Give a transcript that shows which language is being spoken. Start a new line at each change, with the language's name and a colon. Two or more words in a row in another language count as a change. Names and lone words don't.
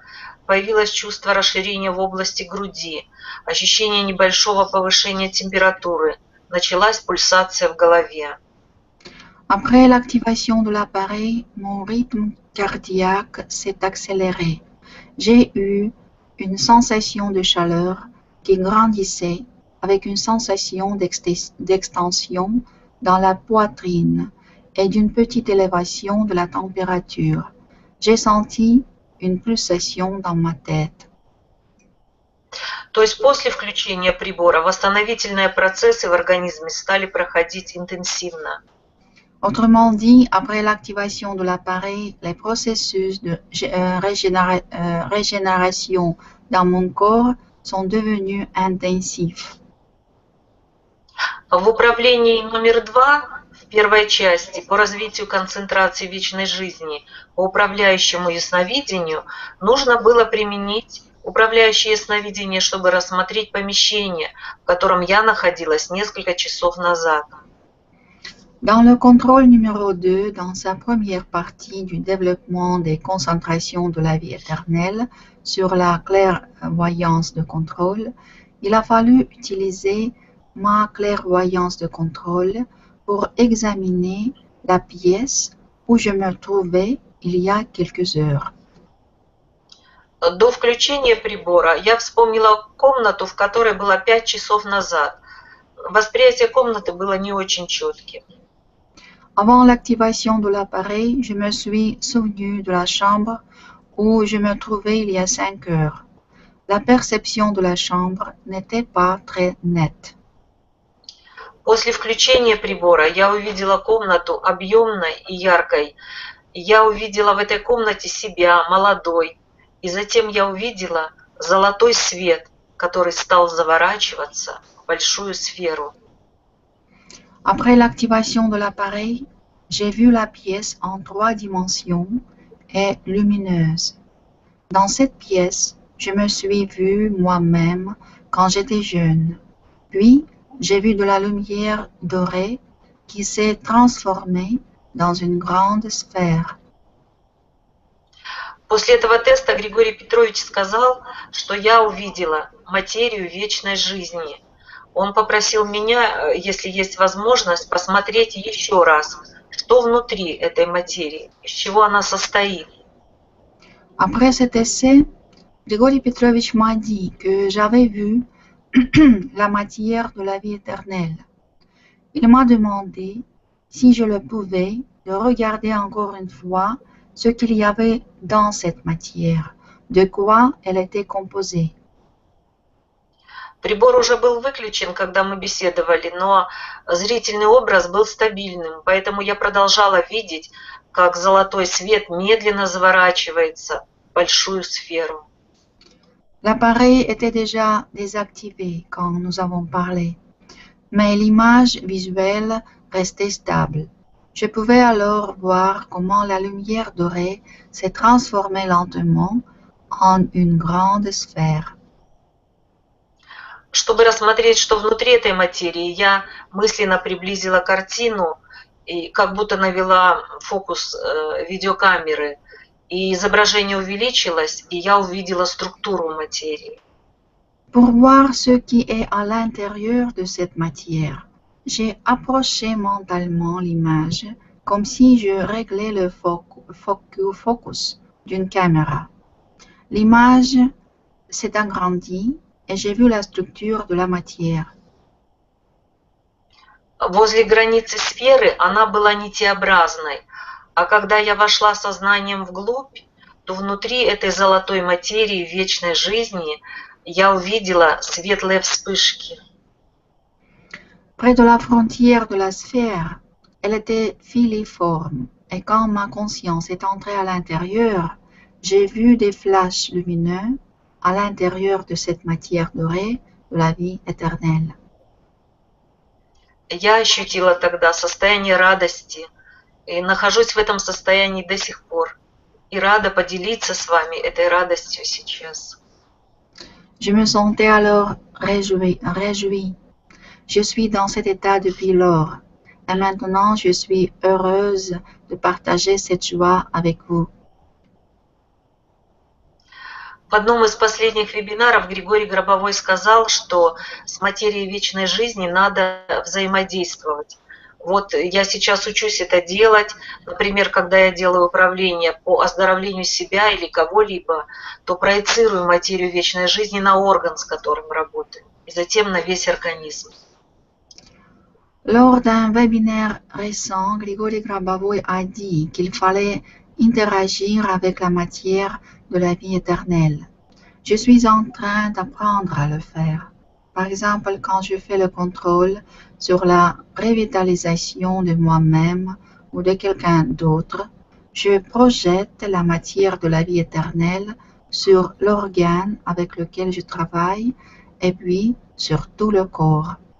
Russian: Появилось чувство расширения в области груди, ощущение небольшого повышения температуры, началась пульсация в голове.
French: Après l'activation de l'appareil, mon rythme cardiaque s'est accéléré. J'ai eu une sensation de chaleur qui grandissait avec une sensation d'extension dans la poitrine et d'une petite élévation de la température. J'ai senti une pulsation dans ma tête.
Russian: То есть после включения прибора восстановительные процессы в организме стали проходить интенсивно.
French: Autrement dit, après l'activation de l'appareil, les processus de régénération dans mon corps sont devenus intensifs.
Russian: В управлении номер 2 в первой части по развитию концентрации вечной жизни по управляющему ясновидению нужно было применить управляющее ясновидение, чтобы рассмотреть помещение, в котором я находилась несколько часов назад.
French: Dans le contrôle numéro 2, dans sa première partie du développement des concentrations de la vie éternelle sur la clairvoyance de contrôle, il a fallu utiliser ma clairvoyance de contrôle pour examiner la pièce où je me trouvais il y a quelques heures.
Russian: До включения прибора я вспомнила комнату, в которой была 5 часов назад. Восприятие комнаты было не очень четким.
French: Avant l'activation de l'appareil, je me suis souvenu de la chambre où je me trouvais il y a 5 heures. La perception de la chambre n'était pas très nette.
Russian: После включения прибора я увидела комнату объемной и яркой. Я увидела в этой комнате себя, молодой. И затем я увидела золотой свет, который стал заворачиваться в большую сферу.
French: Après l'activation de l'appareil, j'ai vu la pièce en 3 dimensions et lumineuse. Dans cette pièce, je me suis vue moi-même quand j'étais jeune. Puis, j'ai vu de la lumière dorée qui s'est transformée dans une grande sphère.
Russian: После этого теста Григорий Петрович сказал, что я увидела материю вечной жизни. Он попросил меня, если есть возможность, посмотреть еще раз, что внутри этой материи, из чего она состоит.
French: Après cet essai, Grigori Petrovich m'a dit que j'avais vu la matière de la vie éternelle. Il m'a demandé si je le pouvais, de regarder encore une fois ce qu'il y avait dans cette matière, de quoi elle était composée.
Russian: Прибор уже был выключен, когда мы беседовали, но зрительный образ был стабильным, поэтому я продолжала видеть, как золотой свет медленно заворачивается в большую сферу.
French: L'appareil était déjà désactivé quand nous avons parlé, mais l'image visuelle restait stable. Je pouvais alors voir comment la lumière dorée s'est transformée lentement en une grande sphère.
Russian: Чтобы рассмотреть, что внутри этой материи, я мысленно приблизила картину и как будто навела фокус видеокамеры, и изображение увеличилось, и я увидела структуру материи.
French: Pour voir ce qui est à l'intérieur de cette matière, j'ai approché mentalement l'image comme si je réglais le focus d'une caméra. L'image s'est agrandie et j'ai vu la structure de la matière.
Russian: Возле границы сферы она была нитеобразной, а когда я вошла сознанием вглубь, то внутри этой золотой материи вечной жизни я увидела светлые вспышки.
French: Près de la frontière de la sphère, elle était filiforme et quand ma conscience est entrée à l'intérieur, j'ai vu des flashs lumineux à l'intérieur de cette matière dorée de la vie éternelle.
Russian: Я ощутила тогда состояние радости и нахожусь в этом состоянии до сих пор. И рада поделиться с вами этой радостью сейчас.
French: Je me sentais alors réjouie. Je suis dans cet état depuis lors et maintenant je suis heureuse de partager cette joie avec vous.
Russian: В одном из последних вебинаров Григорий Гробовой сказал, что с материей вечной жизни надо взаимодействовать. Вот я сейчас учусь это делать. Например, когда я делаю управление по оздоровлению себя или кого-либо, то проецирую материю вечной жизни на орган, с которым работаю, и затем на весь организм.
French: Lors d'un webinaire récent, Grigori Grabavoy a dit qu'il fallait interagir avec la matière de la vie éternelle. Je suis en train d'apprendre à le faire. Par exemple, quand je fais le contrôle sur la revitalisation de moi-même ou de quelqu'un d'autre, je projette la matière de la vie éternelle sur l'organe avec lequel je travaille et puis sur tout le corps.